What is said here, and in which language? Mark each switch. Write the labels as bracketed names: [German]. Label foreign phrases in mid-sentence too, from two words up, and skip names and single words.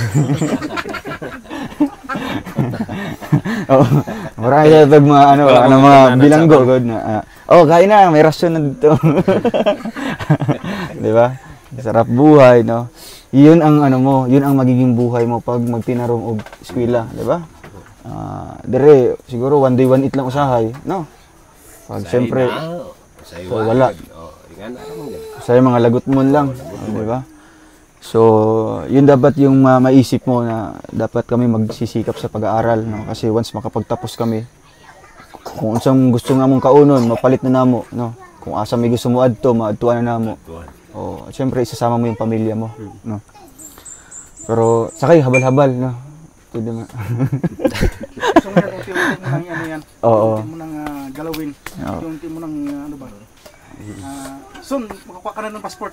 [Filipino] Oh, marami sa mga bilanggo god na. Kain na, may rasyon na dito. 'Di ba? Sarap buhay, no. 'Yun ang yun ang magiging buhay mo pag [Cebuano] magtinarong og eskwela, [Filipino] 'di ba? [Cebuano] Dire siguro [English] one day one eat [Cebuano] lang usahay, no. [Filipino] Pag siyempre wala. Sa mga lagot mo lang, 'di ba? So, yun dapat yung maisip mo na dapat kami magsisikap sa pag-aaral, no? Kasi once makapagtapos kami, [Cebuano] kung unsang gusto nga mong kaunon, mapalit na namo, no? Kung asa may gusto mo adto, maadtuan na namo. Oh, [Filipino] siyempre isasama mo yung pamilya mo, no? Pero sakay habal-habal, no? Pwede ma. So ngayon, unti-unti mo nang yan. Oo. Unti mo nang galawin. Unti mo nang ano ba? Soon, makakuha ka na ng passport.